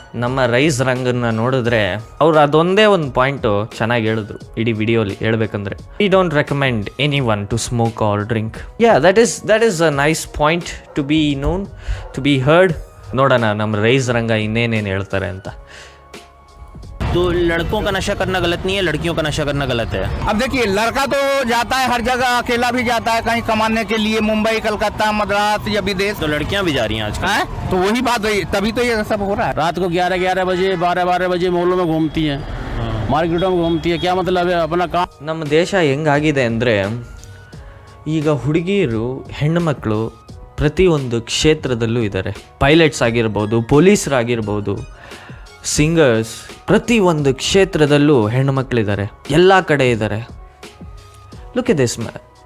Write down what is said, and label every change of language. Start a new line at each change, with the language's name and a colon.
Kannada: ನಮ್ಮ ರೈಸ್ ರಂಗನ್ನ ನೋಡಿದ್ರೆ ಅವ್ರು ಅದೊಂದೇ ಒಂದು ಪಾಯಿಂಟು ಚೆನ್ನಾಗಿ ಹೇಳಿದ್ರು ಇಡೀ ವಿಡಿಯೋಲಿ. ಹೇಳ್ಬೇಕಂದ್ರೆ,
English: We don't recommend any one to smoke or drink. Yeah, that is a nice point to be known, to be heard.
Kannada: ನೋಡೋಣ ನಮ್ಮ ರೈಸ್ ರಂಗ ಇನ್ನೇನೇನು ಹೇಳ್ತಾರೆ ಅಂತ.
Hindi: तो लड़कों का नशा करना गलत नहीं है, लड़कियों का नशा करना गलत है. अब देखिए, लड़का तो जाता है हर जगह, अकेला भी जाता है कहीं कमाने के लिए, मुंबई, कलकत्ता, मद्रास या विदेश. तो लड़कियां भी जा रही हैं आजकल. तो वही बात हुई, तभी तो ये सब हो रहा है. रात को 11 बजे 12 बजे मॉलों में घूमती है, मार्केटों में घूमती है. क्या मतलब है? अपना काम.
Kannada: ನಮ್ಮ ದೇಶ ಹೆಂಗಾಗಿದೆ ಅಂದರೆ, ಈಗ ಹುಡುಗಿಯರು ಹೆಣ್ಣುಮಕ್ಕಳು ಪ್ರತಿಯೊಂದು ಕ್ಷೇತ್ರದಲ್ಲೂ ಇದ್ದಾರೆ. ಪೈಲಟ್ಸ್ ಆಗಿರ್ಬೋದು, ಪೊಲೀಸರಾಗಿರ್ಬೋದು, ಸಿಂಗರ್ಸ್, ಪ್ರತಿಯೊಂದು ಕ್ಷೇತ್ರದಲ್ಲೂ ಹೆಣ್ಣುಮಕ್ಕಳಿದ್ದಾರೆ, ಎಲ್ಲ ಕಡೆ ಇದ್ದಾರೆ.
English: Look at this man.